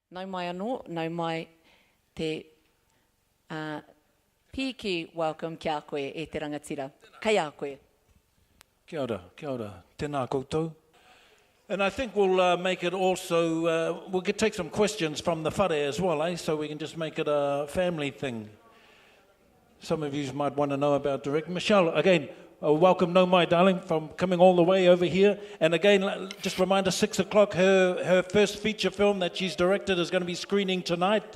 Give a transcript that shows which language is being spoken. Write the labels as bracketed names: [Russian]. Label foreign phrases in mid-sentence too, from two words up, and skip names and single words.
[Māori] Nau mai anō, nau mai te piki welcome ki a koe e te rangatira. Kai a koe. Kia ora, tēnā koutou. [English] And I think we'll make it also, we could take some questions from the whare as well, so we can just make it a family thing. Some of you might want to know about direct. Michelle, again, welcome, [Māori] no mai, [English] darling, from coming all the way over here. And again, just remind us, 6 o'clock, her first feature film that she's directed is going to be screening tonight.